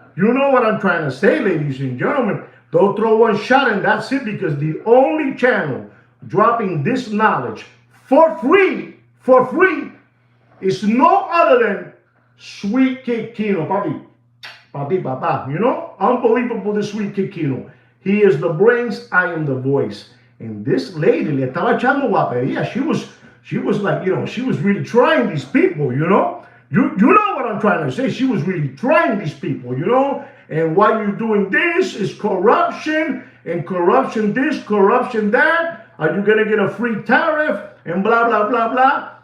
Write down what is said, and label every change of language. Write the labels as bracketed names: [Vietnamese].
[English] You know what I'm trying to say, ladies and gentlemen. Don't throw one shot and that's it because the only channel dropping this knowledge for free, is no other than Sweet Kid Kino, papi, papa. You know, unbelievable, this Sweet Kid Kino. He is the brains, I am the voice. And this lady, [Spanish] le estaba echando guapería. [English] She was like, you know, she was really trying these people, you know. You know what I'm trying to say. She was really trying these people, you know. And why you're doing this is corruption, and corruption this, corruption that. Are you going to get a free tariff? And blah, blah, blah, blah.